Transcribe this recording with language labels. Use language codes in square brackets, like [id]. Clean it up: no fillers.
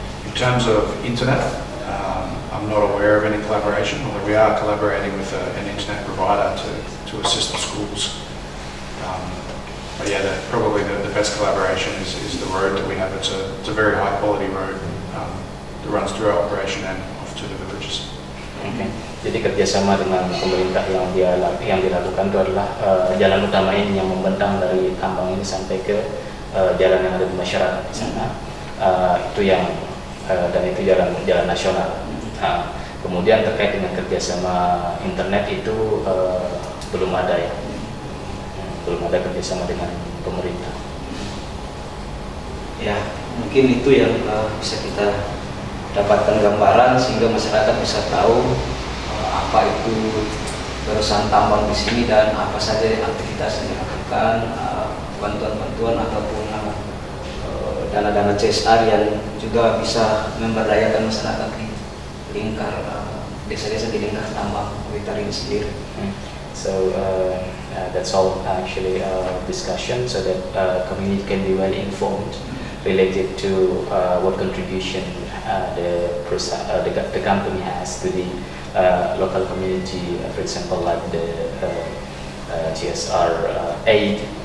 [en] In terms of internet, I'm not aware of any collaboration, although we are collaborating with an internet provider to to assist the schools. But yeah, probably the best collaboration is the road that we have. It's a very high quality road that runs through our operation and off to the villages. [id] Oke. Jadi kerjasama dengan pemerintah yang dilakukan itu adalah jalan utama ini yang membentang dari tambang ini sampai ke jalan yang ada di masyarakat di sana. Itu yang dan itu jalan nasional. Kemudian terkait dengan kerjasama internet itu belum ada ya, belum ada kerjasama dengan pemerintah. Ya, mungkin itu yang bisa kita dapatkan gambaran sehingga masyarakat bisa tahu apa itu perusahaan tambang di sini dan apa saja aktivitas yang dilakukan, bantuan-bantuan ataupun dana-dana CSR yang juga bisa memberdayakan masyarakat di lingkar desa-desa di lingkar tambang Blitar ini sendiri. [en] So that's all actually discussion so that community can be well informed related to what contribution the company has to the local community, for example, like the CSR aid.